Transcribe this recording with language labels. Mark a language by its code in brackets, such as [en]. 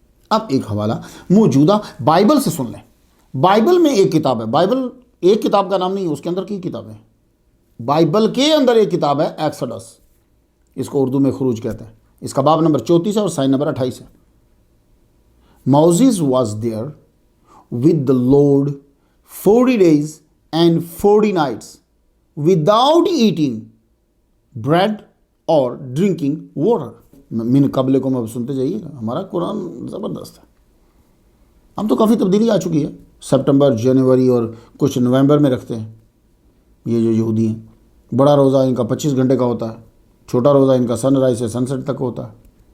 [ur] اب ایک حوالہ موجودہ بائبل سے سن لیں. بائبل میں ایک کتاب ہے، بائبل ایک کتاب کا نام نہیں، اس کے اندر کی کتاب ہے. بائبل کے اندر ایک کتاب ہے ایکسڈس، اس کو اردو میں خروج کہتے ہیں. اس کا باب نمبر 34 ہے اور سائن نمبر 28 ہے. [en] Moses was there with the Lord 40 days and 40 nights without eating bread or drinking water. [ur] من قبل کو اب سنتے جائیے گا، ہمارا قرآن زبردست ہے. اب تو کافی تبدیلی آ چکی ہے. سپٹمبر، جنوری اور کچھ نومبر میں رکھتے ہیں یہ جو یہودی ہیں. بڑا روزہ ان کا 25 گھنٹے کا ہوتا ہے، چھوٹا روزہ ان کا سن رائز سے سن سیٹ تک ہوتا ہے.